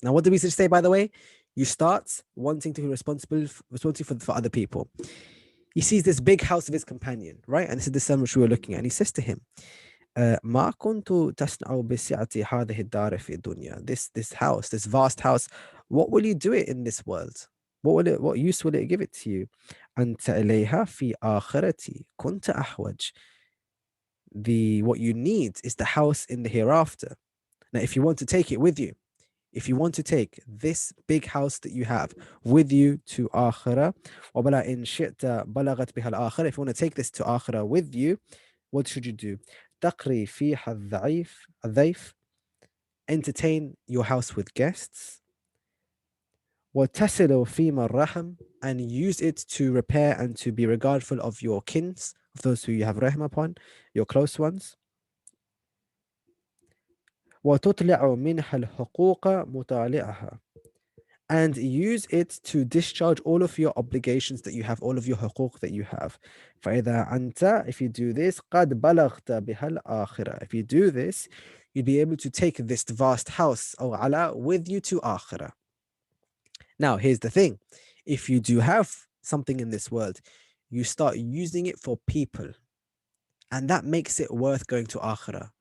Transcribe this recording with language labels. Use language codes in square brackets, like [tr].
[en] Now, what did we say, by the way? You start wanting to be responsible for other people. He sees this big house of his companion, right? And this is the sermon which we were looking at. And he says to him, [ar] ما كنت تصنع بسعة هذه الدار في الدنيا. [en] This house, this vast house, what will you do it in this world? What use will it give it to you? [ar] أنت إليها في آخرتي كنت أحوج. [en] What you need is the house in the hereafter. Now, if you want to take it with you, if you want to take this big house that you have with you to akhirah, [ar] إن شئت بلغت بها الآخرة, [en] if you want to take this to akhirah with you, what should you do? [ar] تقري فيها الضيف, [en] entertain your house with guests. [ar] وتصل فيما الرحم, [en] and use it to repair and to be regardful of your kins, of those who you have rahm upon, your close ones. [ar] وتطلع منها الحقوق مطالعها, [en] and use it to discharge all of your obligations that you have, all of your حقوق that you have. [ar] فإذا أنت, [en] if you do this, [ar] قد بلغت بها الآخرة. [en] If you do this, you'd be able to take this vast house, or ala, with you to akhirah. Now, here's the thing. If you do have something in this world, you start using it for people, and that makes it worth going to akhirah.